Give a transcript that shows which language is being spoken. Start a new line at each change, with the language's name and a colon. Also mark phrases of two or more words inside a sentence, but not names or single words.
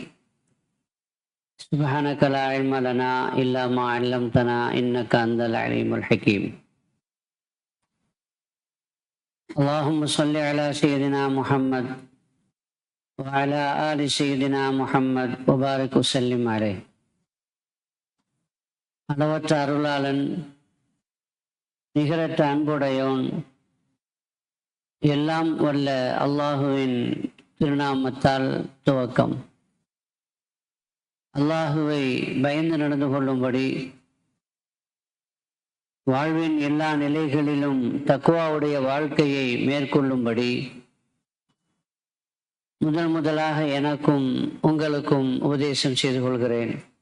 Arabic: سبحانك لا علم لنا إلا ما علمتنا إنك أنت العليم الحكيم. اللهم صل على سيدنا محمد وعلى آل سيدنا محمد وبارك وسلم عليه.
Tamil: அளவற்ற அருளாளன், நிகரற்ற அன்புடையோன், எல்லாம் வல்ல அல்லாஹுவின் திருநாமத்தால் துவக்கம். அல்லாஹுவை பயந்து நடந்து கொள்ளும்படி, வாழ்வின் எல்லா நிலைகளிலும் தக்வாவுடைய வாழ்க்கையை மேற்கொள்ளும்படி முதலாக எனக்கும் உங்களுக்கும் உபதேசம் செய்து கொள்கிறேன்.